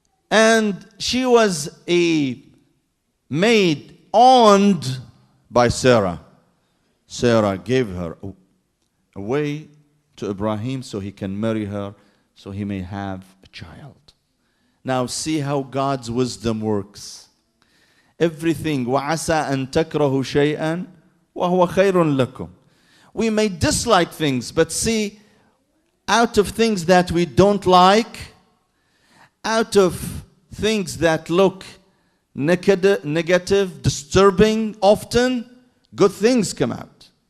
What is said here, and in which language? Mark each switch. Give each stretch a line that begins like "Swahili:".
English: And she was a maid owned by Sarah. Sarah gave her away to Ibrahim so he can marry her, so he may have a child. Now see how God's wisdom works. Everything,
Arabic: وَعَسَىٰ أَن تَكْرَهُ شَيْئًا وَهُوَ خَيْرٌ لَكُمْ.
English: We may dislike things, but see, out of things that we don't like, out of things that look negative, disturbing, often, good things come out.